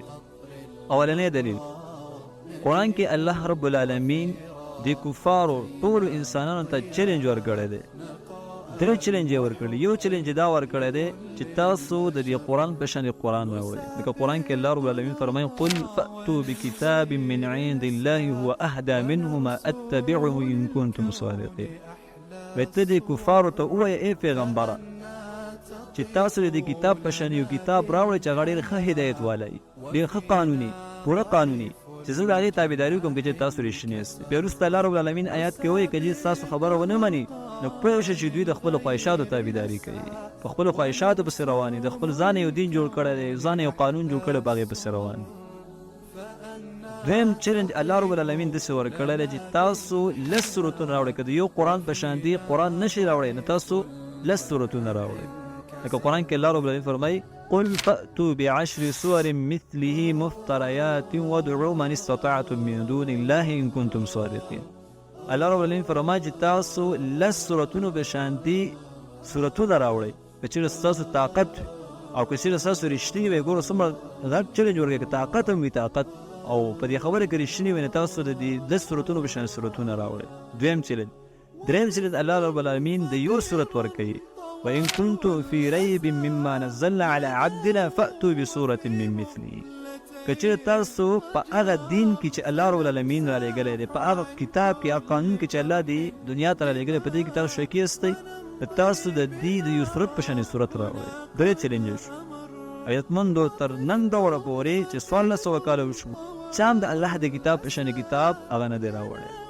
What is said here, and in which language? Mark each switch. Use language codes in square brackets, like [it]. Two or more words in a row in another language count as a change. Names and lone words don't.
[ps] اولنی دلیل، قرآن کې الله رب العالمین د کفارو ټولو انسانانو ته چیلنج ورکړی دی. درې چیلنج یې ورکړي. یو چیلنج دا ورکړی دی چې تاسو د دې قرآن په شان قرآن راوړئ. لکه قرآن کې الله رب العالمین فرمایي [ar] قل فأتوا بکتاب من عند الله هو اهدى منه ما اتبعه ان کنتم صادقین. [ps] ته دې کفارو ته ووایه ای پیغمبره چې تاسو د دې کتاب په شان یو کتاب راوړئ چې هغه ډېر ښه هدایت والی، ډېر ښه قانوني، پوره قانوني، چې زه د هغې تابعداري وکړم که چې تاسو رښتیني یاست. بیا وروسته الله رب العالمین آیات کې وایي که چې ستاسو خبره ونه مني نو پوه شه چې دوی د خپلو خواهشاتو تابعداري کوي، په خپلو خواهشاتو پسې روان دي، د خپل ځان یو دین جوړ کړی دی، ځان یو قانون جوړ کړی، په هغې پسې روان دي. دویم چیلنج الله رب العالمین داسې ورکړی دی چې تاسو لس سورتونه راوړئ. که د یو قرآن په شان دی قرآن نشئ راوړئ نو تاسو لس سورتونه راوړئ. لکه قرآن کې الله رب العالمین فرمایي [ar] قل فأتوا بعشر سور مثله مفتريات وادعوا من استطعتم من دون الله ان كنتم صادقين. [ps] الله رب العالمین فرمایي چې تاسو لس سورتونو په شان دي سورتونه راوړئ که چېرې ستاسو طاقت او که چېرې ستاسو رښتیني وي. ګوره څومره غټ چیلنج ورکوي، که طاقت هم وي طاقت او په دې خبره کې رښتیني وي نو تاسو د دې لس سورتونو په شان سورتونه راوړئ. دویم چیلنج. دریم چیلنج الله رب العالمین د یو سورت ورکوي [ar] وإن كنتم في ريب مما نزلنا على عبدنا فأتوا بسورة من مثله. [ps] که چېرې تاسو په هغه دین کې چې الله رب العالمین را لېږلی دی، په هغه کتاب کې، هغه قانون کې چې الله د دنیا ته را لېږلی، په دې کې تاسو شک یاستئ نو تاسو د دې د یو صورت په شانې صورت راوړئ. درې چیلنج شو. عزتمندو تر نن دوره پورې چې 1400 کاله وشو چا هم د الله د کتاب په شانې کتاب هغه نه دی راوړی.